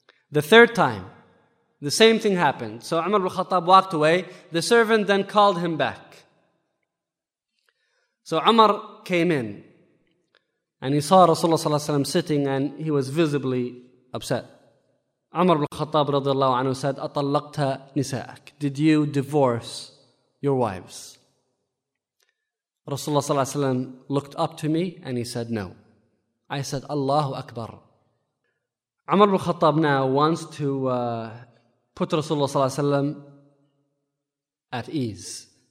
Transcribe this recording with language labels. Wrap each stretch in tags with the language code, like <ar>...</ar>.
<en>The third time, the same thing happened. So Umar ibn Khattab walked away. The servant then called him back. So Umar came in and he saw Rasulullah صلى الله عليه وسلم sitting and he was visibly upset. Umar ibn al-Khattab رضي الله عنه said,</en> <ar>أطلقت نساءك.</ar> <en>Did you divorce your wives? Rasulullah صلى الله عليه وسلم looked up to me and he said, no. I said, Allahu Akbar. Umar ibn al-Khattab now wants to put Rasulullah صلى الله عليه وسلم at ease.</en>